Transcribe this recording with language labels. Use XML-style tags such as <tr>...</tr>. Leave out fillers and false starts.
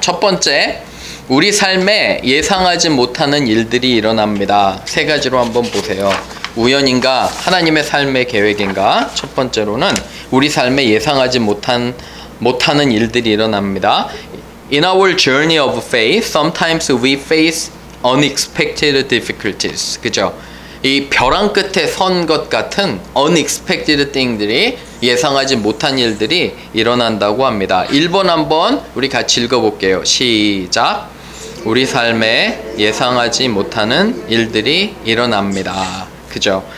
<ko>첫 번째, 우리 삶에 예상하지 못하는 일들이 일어납니다. 세 가지로 한번 보세요. 우연인가 하나님의 삶의 계획인가? 첫 번째로는 우리 삶에 예상하지 못하는 일들이 일어납니다.</ko> <en>In our journey of faith, sometimes we face unexpected difficulties.</en> <ko>그죠? 이 벼랑 끝에 선 것 같은</ko> <en>unexpected thing</en> <ko>들이 예상하지 못한 일들이 일어난다고 합니다. 1번 한번 우리 같이 읽어볼게요. 시작. 우리 삶에 예상하지 못하는 일들이 일어납니다. 그죠?</ko>